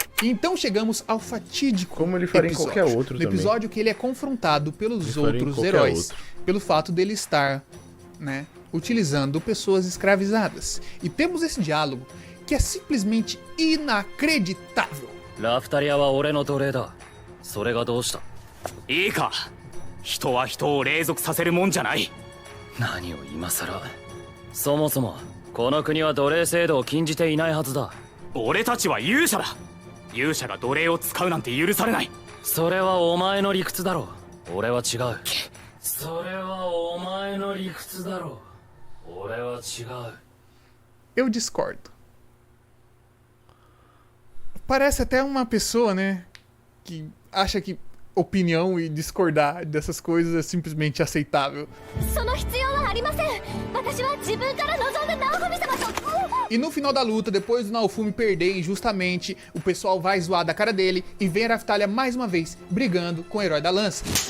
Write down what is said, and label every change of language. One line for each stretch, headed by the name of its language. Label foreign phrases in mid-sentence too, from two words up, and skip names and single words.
Portuguese: Então chegamos ao fatídico como ele faria episódio, em qualquer outro no também. episódio que ele é confrontado pelos outros heróis. pelo fato dele estar, né, utilizando pessoas escravizadas. E temos esse diálogo que é simplesmente inacreditável.
Japanese: ラフタリアは俺の奴隷だ。それがどうした？いいか。人は人を隷属させるもんじゃない。何を今さら。そもそもこの国は奴隷制度を禁じていないはずだ。俺たちは勇者だ。勇者が奴隷を使うなんて許されない。それはお前の理屈だろう。俺は違う。それはお前の理屈だろう。俺は違う。
Portuguese: Eu discordo. Parece até uma pessoa, né, que acha que opinião e discordar dessas coisas é simplesmente aceitável. E no final da luta, depois do Naofumi perder injustamente, o pessoal vai zoar da cara dele e vem a Raphtalia mais uma vez brigando com o herói da lança.